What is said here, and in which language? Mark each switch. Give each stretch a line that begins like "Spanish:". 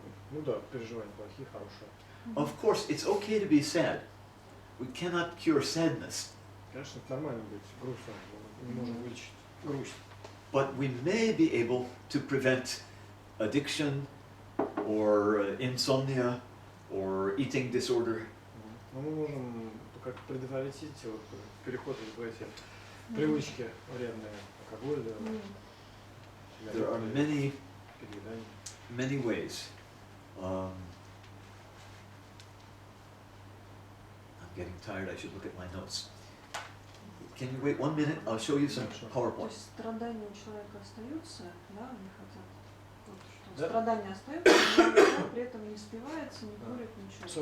Russian: Ну да, переживания плохие, хорошие.
English: Of course, it's okay to be sad. We cannot cure sadness,
Russian: Конечно, это нормально быть грустным, мы не можем вылечить грусть.
English: but we may be able to prevent addiction or insomnia or eating disorder.
Russian: Но мы можем как-то предотвратить вот переход в эти привычки вредные, алкоголь,
English: There are
Russian: переедание.
English: many ways. I'm getting tired, I should look at my notes. Can you wait 1 minute? I'll show you some
Russian: То
English: PowerPoint.
Russian: есть страдания у человека остаются, да, они хотят, вот, что Да. страдания остаются, но при этом не спивается, не курит, ничего,